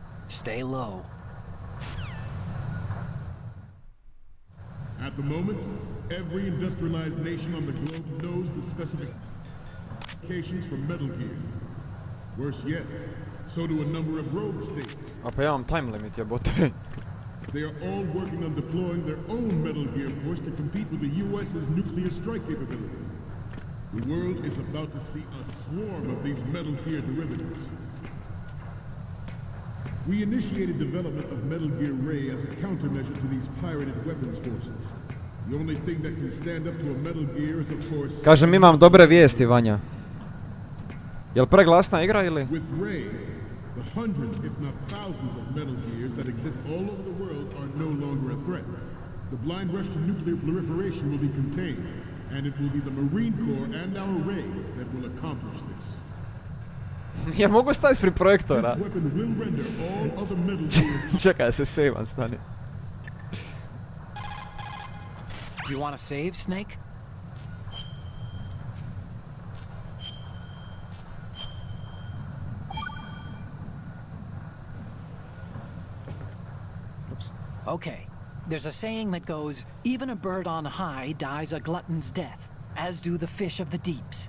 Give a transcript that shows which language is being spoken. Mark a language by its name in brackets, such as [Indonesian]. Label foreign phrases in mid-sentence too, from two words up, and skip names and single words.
[English] Stay low. At the moment, every industrialized nation on the globe knows the specifications for Metal Gear. Worse yet, so do a number of rogue states. [Croatian] A pa ja imam [English] time limit, [Croatian] jebote. [English] They are all working on deploying their own Metal Gear force to compete with the US's nuclear strike capability. The world is about to see a swarm of these Metal Gear derivatives. We initiated development of Metal Gear Ray as a countermeasure to these pirated weapons forces. The only thing that can stand up to a Metal Gear is, of course... [Croatian] Kažem, imam dobre vijesti, Vanja. Jel preglasna igra ili? [English] With Ray, The hundreds, if not thousands, of metal gears that exist all over the world are no longer a threat. The blind rush to nuclear proliferation will be contained, and it will be the Marine Corps and our Ray that will accomplish this. [Croatian] Ja mogu staviti ispred projektora. [English] This weapon will render all other metal gears. [Croatian] Čekaj, ja se sevam, stani. [English] Do you want to save, Snake? Okay, there's a saying that goes, even a bird on high dies a glutton's death, as do the fish of the deeps.